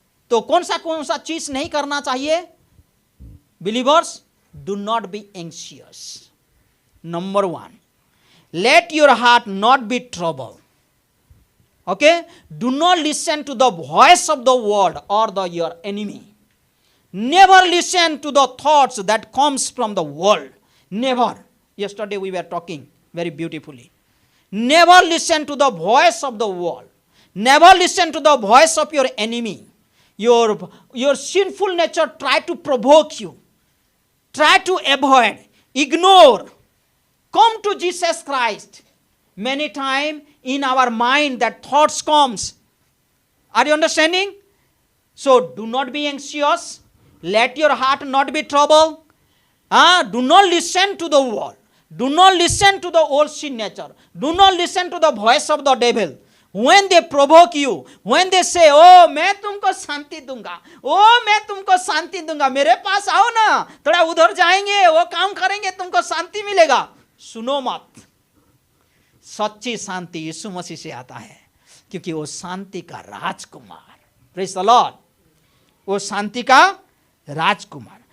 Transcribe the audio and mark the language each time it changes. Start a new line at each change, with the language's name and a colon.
Hindi: तो कौन सा चीज नहीं करना चाहिए? Believers,
English: Do not be anxious. Number 1, let your heart not be trouble. Okay, do not listen to the voice of the world और the your enemy. Never listen to the thoughts that comes from the world. Never. Yesterday we were talking very beautifully. Never listen to the voice of the world. Never listen to the voice of your enemy. Your sinful nature try to provoke you. Try to avoid, ignore. Come to Jesus Christ. Many times in our mind that thoughts comes. Are you understanding? So do not be anxious. Let your heart not be troubled. Do not listen to the world. Do not listen to the old sin nature. Do not listen to the voice of the devil. When they provoke you, when they say, oh
Hindi: मैं तुमको शांति दूंगा, oh मैं तुमको शांति दूंगा, मेरे पास आओ ना, थोड़ा उधर जाएंगे, वो काम करेंगे, तुमको शांति मिलेगा, सुनो मत। सच्ची शांति यीशु मसीह से आता है, क्योंकि वो शांति का राजकुमार,
English: praise the lord,
Hindi: वो शांति का राजकुमार।